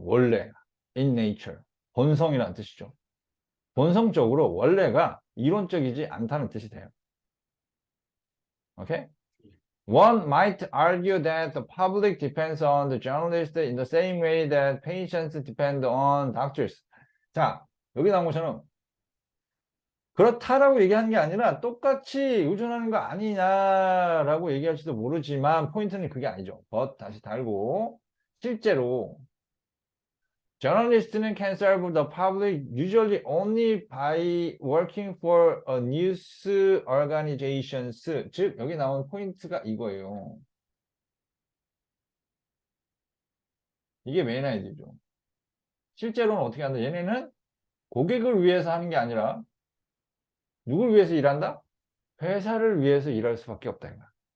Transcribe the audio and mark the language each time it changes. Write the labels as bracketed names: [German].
[Korean] 원래 [English] in nature [Korean] 본성이라는 뜻이죠. 본성적으로 원래가 이론적이지 않다는 뜻이 돼요. 오케이? [English] One might argue that the public depends on the journalist in the same way that patients depend on doctors. [Korean] 자, 여기 나온 것처럼 그렇다라고 얘기하는 게 아니라 똑같이 의존하는 거 아니냐라고 얘기할지도 모르지만 포인트는 그게 아니죠. [English] but [Korean] 다시 달고 실제로 [English] journalist는 can serve the public usually only by working for a news organizations. [Korean] 즉 여기 나온 포인트가 이거예요. 이게 메인 아이디어죠. 실제로는 어떻게 한다? 얘네는 고객을 위해서 하는 게 아니라 누굴 위해서 일한다? 회사를 위해서 일할 수밖에 없다. 이거야.